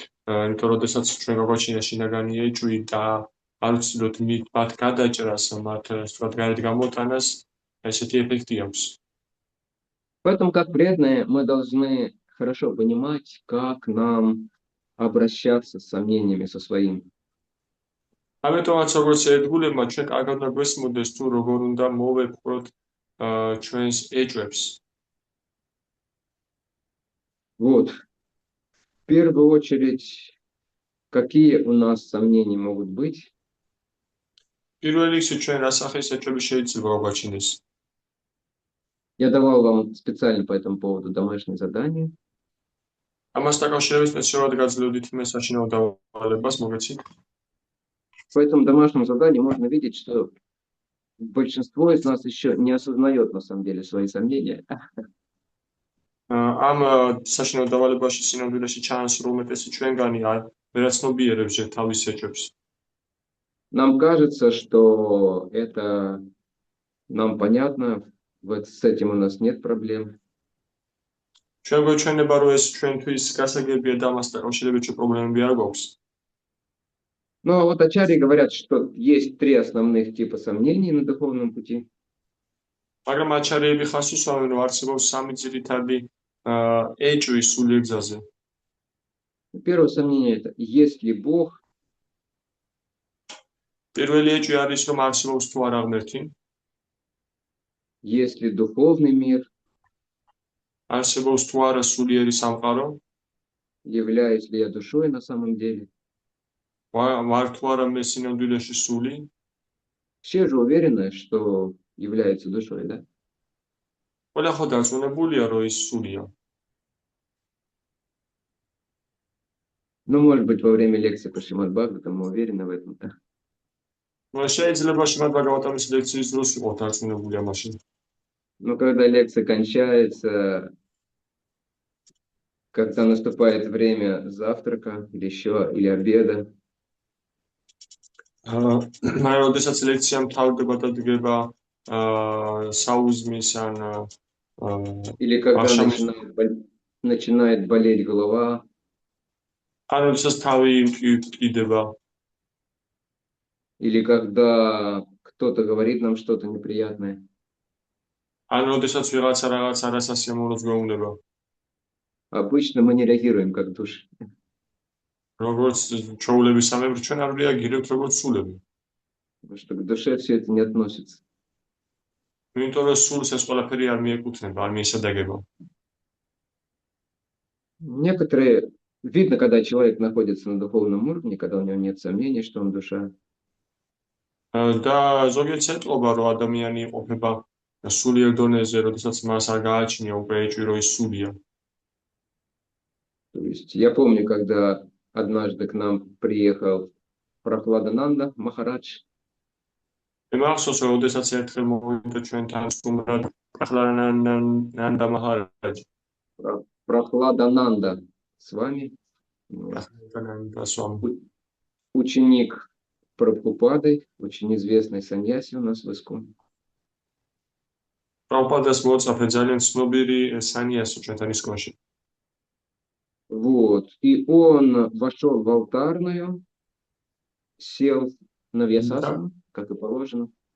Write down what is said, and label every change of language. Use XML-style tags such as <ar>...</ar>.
<ka>იმიტომ როდესაც ჩვენ გაგვაჩინა შინაგანი ეჭვი და არ ვცდილობთ მათ გადაჭრას, მათ სწორად გარეთ გამოტანას, ესეთი ეფექტი აქვს.</ka> <ru>Поэтому, как преданные, мы должны хорошо понимать, как нам обращаться с сомнениями со своими.</ru> <ka>ამიტომაც როგორც ერთგულებმა ჩვენ კარგად უნდა გვესმოდეს თუ როგორ უნდა მოვეპყროთ ჩვენს ეჭვებს.</ka> <ru>Вот. В первую очередь, какие у нас сомнения могут быть?</ru> <ka>პირველ რიგში ჩვენ რა სახის ეჭვები შეიძლება გაგვაჩინდეს?</ka> <ru>Я давал вам специально по этому поводу домашнее задание.</ru> <ka>ამას დაკავშირებით სპეციალურად გაძლევდით მე საშინაო დავალებას, მოგეცით.</ka> <ru>По этому домашнему заданию можно видеть, что большинство из нас еще не осознает на самом деле свои сомнения.</ru> <ka>ამ საშინაო დავალებაში სინამდვილეში ჩანს, რომ უმეტესი ჩვენგანი ვერაცნობიერებს თავის ეჭვებს.</ka> <ru>Нам кажется, что это нам понятно, вот с этим у нас нет проблем.</ru> <ka>ჩვენ გვეჩვენება, რომ ეს ჩვენთვის გასაგებია და ამას დაკავშირებით პრობლემები არ გვაქვს.</ka> <ru>Но вот ачарьи говорят, что есть три основных типа сомнений на духовном пути.</ru> <ka>მაგრამ აჩარიები ხას უსვამენ, რომ არსებობს სამი ძირითადი ეჭვი სულიერ გზაზე.</ka> <ru>Первое сомнение это есть ли Бог,</ru> <ka>პირველი ეჭვი არის, რომ არსებობს თუ არა ღმერთი,</ka> <ru>есть ли духовный мир,</ru> <ka>არსებობს თუ არა სულიერი სამყარო,</ka> <ru>являюсь ли я душой на самом деле.</ru> <ka>ვარ თუ არა მე სინამდვილეში სული.</ka> <ru>Все же уверены, что являются душой, да?</ru> <ka>ყველა ხო დარწმუნებულია, რომ ის სულია.</ka> <ru>Ну, может быть, во время лекции по Шримад Бхагаватам мы уверены в этом, да?</ru> <ka>შეიძლება შიმად ბაგავატამის ლექციის დროს იყო დარწმუნებული ამაში.</ka> <ru>Но когда лекция кончается, когда наступает время завтрака или еще, или обеда,</ru> <ka>მაგრამ როდესაც ლექცია მთავრდება და დგება საუზმის ან</ka> <ru>или когда Ашам- начинает болеть голова,</ru> <ka>ან როდესაც თავი მტკიდება,</ka> <ru>или когда кто-то говорит нам что-то неприятное.</ru> <ka>ან როდესაც ვიღაცა რაღაც არასასიამოვნოს გვეუბნება.</ka> <ru>Обычно мы не реагируем как души.</ru> <ka>როგორც ჩვეულების სამებრ ჩვენ არ რეაგირებთ როგორც სულები.</ka> <ru>Потому что к душе все это не относится.</ru> <ka>იმიტომ რომ სულს ეს ყველაფერი არ მიეკუთვნება, არ მიესადაგება.</ka> <ru>Некоторые, видно, когда человек находится на духовном уровне, когда у него нет сомнений, что он душа.</ru> <ka>და ზოგიერთს ეტყობა, რომ ადამიანი იყოფება სულიერ დონეზე, როდესაც მას არ გააჩნია უკვე ეჭვი, რომ ის სულია.</ka> <ru>То есть я помню, когда однажды к нам приехал Прохладананда Махарадж,</ru> <ka>მე მახსოვს, რომ როდესაც ერთხელ მოვიდა ჩვენთან სტუმრად პრახლადანანდა მაჰარაჯი.</ka> <ru>Прохладананда с вами,</ru> <ka>პრახლადანანდა სვამი.</ka> <ru>ученик Прабхупады, очень известный саньяси у нас в Искон.</ru> <ka>პრაბჰუპადას მოწაფე ძალიან ცნობილი სანიასი ჩვენთან ისკონში.</ka> <ru>Вот. И он вошел в алтарную, сел на вьясасану, как и положено.</ru>